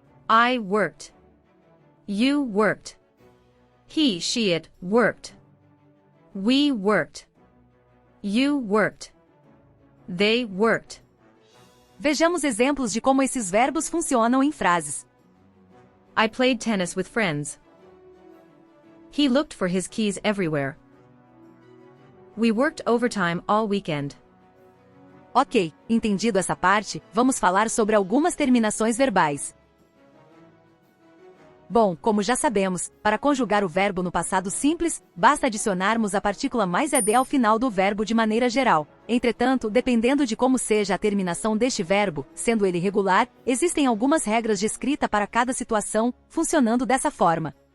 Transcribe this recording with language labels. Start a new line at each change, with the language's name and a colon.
English: I worked. You worked. He, she, it worked. We worked. You worked. They worked.
Portuguese: Vejamos exemplos de como esses verbos funcionam em frases.
English: I played tennis with friends. He looked for his keys everywhere. We worked overtime all weekend.
Portuguese: Ok, entendido essa parte, vamos falar sobre algumas terminações verbais. Bom, como já sabemos, para conjugar o verbo no passado simples, basta adicionarmos a partícula mais ed ao final do verbo de maneira geral. Entretanto, dependendo de como seja a terminação deste verbo, sendo ele regular, existem algumas regras de escrita para cada situação, funcionando dessa forma.